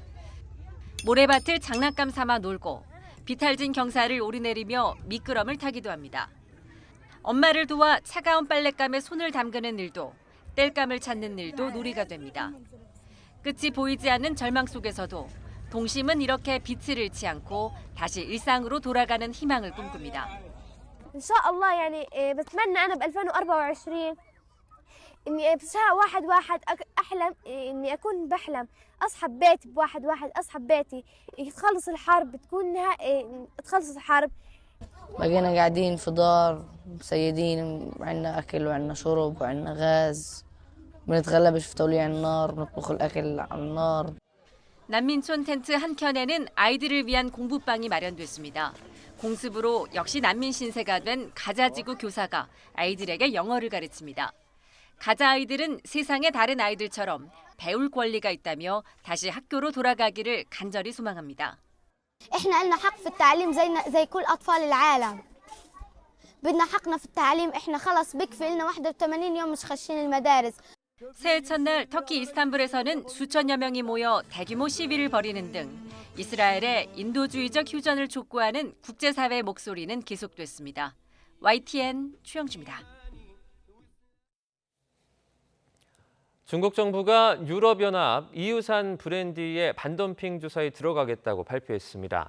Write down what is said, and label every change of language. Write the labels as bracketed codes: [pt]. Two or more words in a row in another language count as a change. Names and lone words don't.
[ko] 모래밭을 장난감 삼아 놀고 비탈진 경사를 오르내리며 미끄럼을 타기도 합니다. 엄마를 도와 차가운 빨랫감에 손을 담그는 일도 땔감을 찾는 일도 놀이가 됩니다. 끝이 보이지 않는 절망 속에서도 동심은 이렇게 빛을 잃지 않고 다시 일상으로 돌아가는 희망을 꿈꿉니다. [ar] إن شاء الله يعني بتمنى أنا ب 2024 إني بساعة واحد أحلم إني أكون بحلم أصحى ببيتي بواحد أصحى ببيتي تخلص الحرب تكون تخلص الحرب. بقينا قاعدين في دار مسيدين وعندنا أكل وعندنا شرب وعندنا غاز بنتغلبش في توليع النار بنطبخ الأكل على النار. [ko] 난민촌 텐트 한켠에는 아이들을 위한 공부방이 마련됐습니다. 공습으로 역시 난민 신세가 된 가자지구 교사가 아이들에게 영어를 가르칩니다. 가자 아이들은 세상의 다른 아이들처럼 배울 권리가 있다며 다시 학교로 돌아가기를 간절히 소망합니다. [ar] إحنا لنا حق في التعليم زي كل أطفال العالم. بدنا حقنا في التعليم إحنا خلص بكفي لنا 81 يوم مش خاشين المدارس. [ko] 새해 첫날 터키 이스탄불에서는 수천여 명이 모여 대규모 시위를 벌이는 등 이스라엘의 인도주의적 휴전을 촉구하는 국제사회의 목소리는 계속됐습니다. YTN 최영주입니다. 중국 정부가 유럽연합 EU산 브랜디의 반덤핑 조사에 들어가겠다고 발표했습니다.